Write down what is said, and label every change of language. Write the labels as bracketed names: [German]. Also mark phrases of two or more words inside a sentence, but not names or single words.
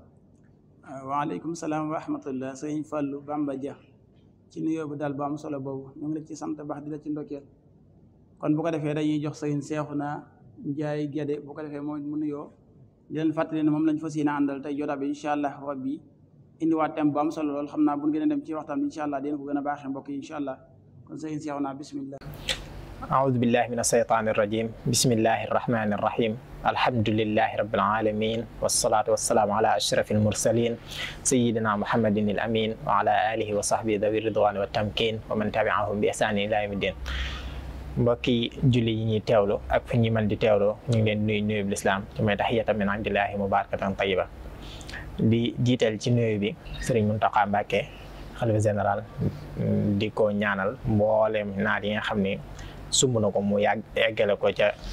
[Arabic] وعليكم السلام ورحمة الله [Wolof] Sëriñ Fallu Bamba Dia ci nuyoo bu daal bu am solo boobu ñu ngi la ci sant baax di la ci ndokkeel kon bu ko defee dañuy jox Sëriñ Seexuna Njaay Gédé bu ko defee moom mu nuyoo di leen fàttali ne moom lañ fas yéene àndal tey jotaay bi [Arabic] إن شاء الله ربي [Wolof] indiwaat thème bu am solo lool xam naa bu ñu gën a dem ci waxtaan bi [Arabic] إن شاء الله [Wolof] dina ko gën a baaxee mbokk yi [Arabic] إن شاء الله [Wolof] kon Sëriñ Seexuna bismillah. [Arabic] أعوذ بالله من الشيطان الرجيم بسم الله الرحمن الرحيم الحمد لله رب العالمين والصلاة والسلام على أشرف المرسلين سيدنا محمد الأمين وعلى آله وصحبه ذوي الرضوان والتمكين ومن تبعهم بإحسان إلى يوم الدين. [Wolof] mbokki julli yi ñuy teewlu ak fi ñi mën di teewloo ñu ngi leen nuyu bu lislaam ci may [Arabic] تحية من عند الله مباركة طيبة [Wolof] di jiital ci nuyu bi Sëriñ Muntaxa Mbàkke xalifa général di ko ñaanal mboolem naat yi nga xam ne sumb na ko mu eggale ko ca